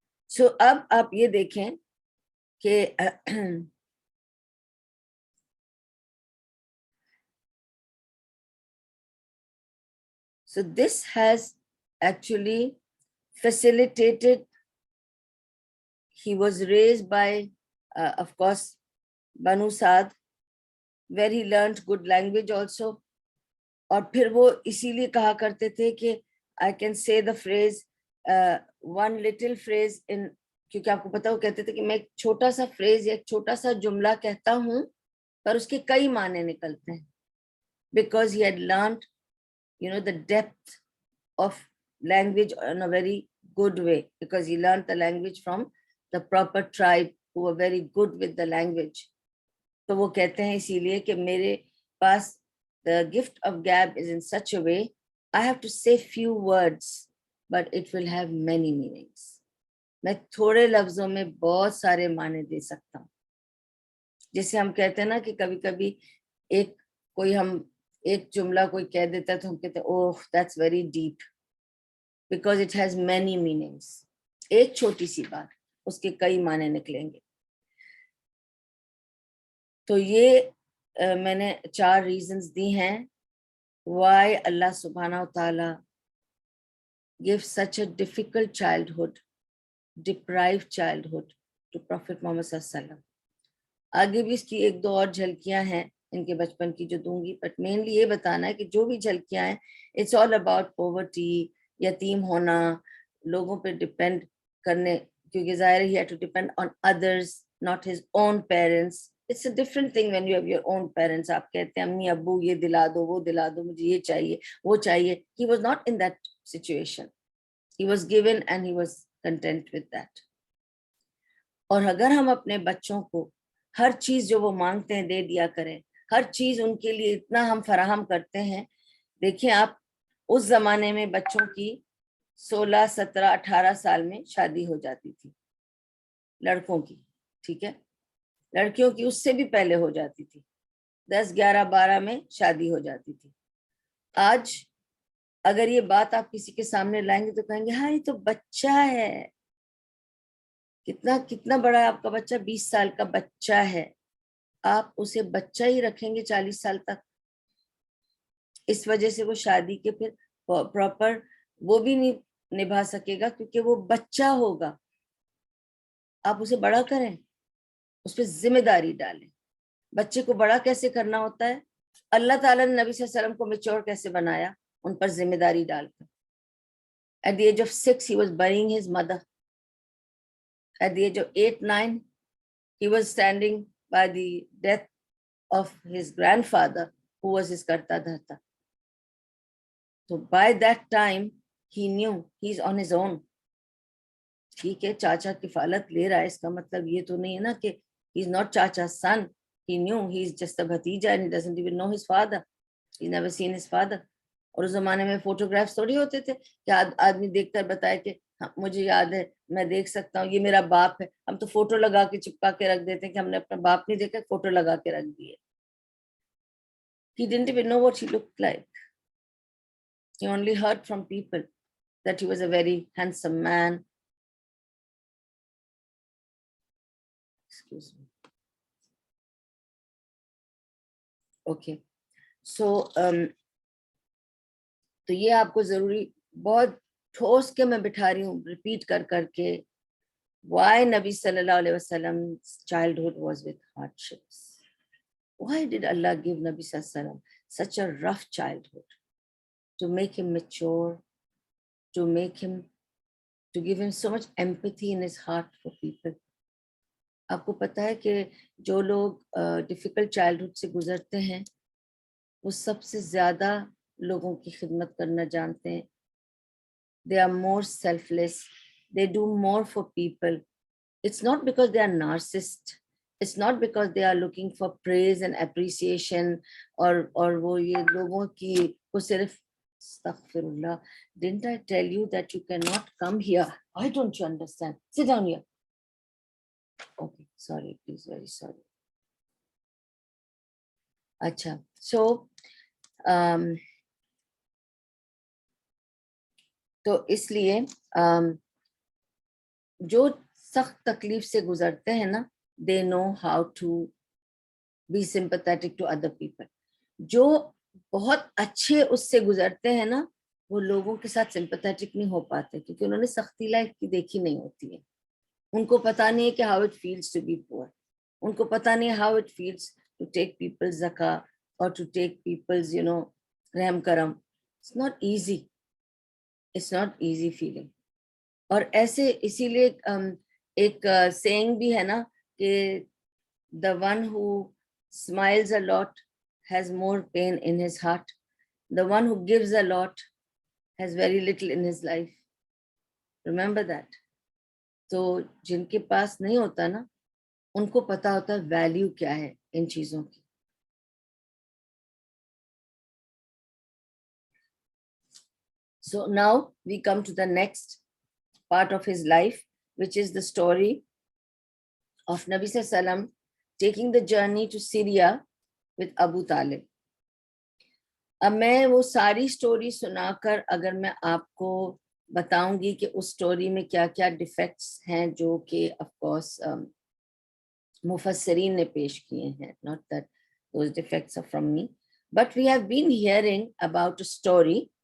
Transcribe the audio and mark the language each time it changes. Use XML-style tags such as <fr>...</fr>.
<ur>سو اب آپ یہ دیکھیں کہ</ur> <en>so this has actually facilitated. He was raised by of course Banu Saad, where he learned good language also.</en> <ur>اور پھر وہ اسی لیے کہا کرتے تھے کہ</ur> <en>I can say the phrase one little phrase in,</en> <ur>کیونکہ آپ کو پتا وہ کہتے تھے کہ میں ایک چھوٹا سا فریز یا ایک چھوٹا سا جملہ کہتا ہوں پر اس کے کئی معنی نکلتے ہیں,</ur> <en>because he had learned the depth of language in a very good way, because he learned the language from the proper tribe who were very good with the language.</en> <ur>تو وہ کہتے ہیں اسی لیے کہ میرے پاس</ur> <en>the gift of gab is in such a way I have to say few words but it will have many meanings.</en> <ur>میں تھوڑے لفظوں میں بہت سارے معنی دے سکتا ہوں. جیسے ہم کہتے ہیں نا کہ کبھی کبھی ایک جملہ کوئی کہہ دیتا ہے تو ہم کہتے ہیں اوہ</ur> <en>that's very deep because it has many meanings.</en> <ur>ایک چھوٹی سی بات اس کے کئی معنی نکلیں گے. تو یہ میں نے 4 ریزنز دی ہیں</ur> <en>why اللہ سبحانہ و تعالی give such a difficult childhood, deprived childhood to Prophet Muhammad صلی اللہ علیہ وسلم.</en> <ur>آگے بھی اس کی 1-2 اور جھلکیاں ہیں ان کے بچپن کی جو دوں گی, بٹ مینلی یہ بتانا ہے کہ جو بھی جھلکیاں ہیں اٹس آل اباؤٹ پاورٹی, یتیم ہونا, لوگوں پہ ڈپینڈ کرنے, کیونکہ ظاہر ہی</ur> <en>had to depend on others, not his own parents. It's a different thing when you have your own parents.</en> <ur>آپ کہتے ہیں امی ابو یہ دلا دو وہ دلا دو, مجھے یہ چاہیے وہ چاہیے.</ur> <en>He was not in that situation. He was given and he was content with that.</en> <ur>اور اگر ہم اپنے بچوں کو ہر چیز جو وہ مانگتے ہیں دے دیا کریں, ہر چیز ان کے لیے اتنا ہم فراہم کرتے ہیں. دیکھیں آپ اس زمانے میں بچوں کی 16, 17, 18 سال میں شادی ہو جاتی تھی لڑکوں کی, ٹھیک ہے, لڑکیوں کی اس سے بھی پہلے ہو جاتی تھی, 10, 11, 12 میں شادی ہو جاتی تھی. آج اگر یہ بات آپ کسی کے سامنے لائیں گے تو کہیں گے ہاں یہ تو بچہ ہے. کتنا بڑا ہے آپ کا بچہ؟ 20 سال کا بچہ ہے. آپ اسے بچہ ہی رکھیں گے 40 سال تک. اس وجہ سے وہ شادی کے پھر پراپر وہ بھی نہیں نبھا سکے گا کیونکہ وہ بچہ ہوگا. آپ اسے بڑا کریں, اس پہ ذمہ داری ڈالیں. بچے کو بڑا کیسے کرنا ہوتا ہے؟ اللہ تعالیٰ نے نبی صلی اللہ علیہ وسلم کو میچور کیسے بنایا؟ ان پر ذمہ داری ڈال کر.</ur> <en>At the age of 6 he was burying his mother. At the age of 8, 9 he was standing by the death of his grandfather who was his karta dharta. So by that time he knew he's on his own.</en> <ur>ٹھیک ہے چاچا کفالت لے رہا ہے, اس کا مطلب یہ تو نہیں ہے نا کہ</ur> <en>he's not chacha's son. He knew he's just a bhatija and he doesn't even know his father. He's never seen his father.</en> <ur>اور اس زمانے میں فوٹوگرافس تھوڑی ہوتے تھے کہ آدمی دیکھ کر بتائے کہ مجھے یاد ہے, میں دیکھ سکتا ہوں, یہ میرا باپ ہے. ہم تو فوٹو لگا کے چپکا کے رکھ دیتے ہیں کہ ہم نے اپنا باپ نہیں دیکھا, فوٹو لگا کے رکھ دیے.</ur> <en>He didn't even know what he looked like. He only heard from people that he was a very handsome man. Excuse me. Okay.</en> <ur>So تو یہ آپ کو ضروری بہت ٹھوس کے میں بٹھا رہی ہوں ریپیٹ کر کر کے</ur> <en>why نبی صلی اللہ علیہ وسلم childhood was with hardships. Why did Allah give Nabi صلی اللہ علیہ وسلم such a rough childhood? To make him mature, to give him so much empathy in his heart for people.</en> <ur>آپ کو پتا ہے کہ جو لوگ ڈیفیکلٹ چائلڈہڈ سے گزرتے ہیں وہ سب سے زیادہ لوگوں کی خدمت کرنا جانتے ہیں.</ur> <en>They are more selfless. They do more for people. It's not because they are narcissists. It's not because they are looking for praise and appreciation</en> <ur>اور وہ یہ لوگوں کی کو صرف استغفر اللہ.</ur> <en>Didn't I tell you that you cannot come here? Why don't you understand? Sit down here. Okay, sorry, please, very sorry.</en> <ur>اچھا, so تو اس لیے جو سخت تکلیف سے گزرتے ہیں نا</ur> <en>they know how to be sympathetic to other people.</en> <ur>جو بہت اچھے اس سے گزرتے ہیں نا وہ لوگوں کے ساتھ sympathetic نہیں ہو پاتے کیونکہ انہوں نے سختی لائف کی دیکھی نہیں ہوتی ہے. ان کو پتا نہیں ہے کہ</ur> <en>how it feels to be poor.</en> <ur>ان کو پتا نہیں ہے</ur> <en>how it feels to take people's zakah or to take people's رحم کرم. It's not easy. It's not easy feeling.</en> <ur>اور ایسے اسی لیے ایک saying بھی ہے نا کہ</ur> <en>the one who smiles a lot has more pain in his heart. The one who gives a lot has very little in his life. Remember that.</en> <ur>تو جن کے پاس نہیں ہوتا نا ان کو پتا ہوتا ہے ویلیو کیا ہے ان چیزوں کی.</ur> <en>So now we come to the next part of his life, which is the story of Nabi Sallam taking the journey to Syria with Abu Talib.</en> <ur>اب میں وہ ساری سٹوری سنا کر اگر میں آپ کو بتاؤں گی کہ اس سٹوری میں کیا کیا ڈیفیکٹس ہیں جو کہ آف کورس مفسرین نے پیش کیے ہیں,</ur> <en>not that those defects are from me, but we have been hearing about a story.</en>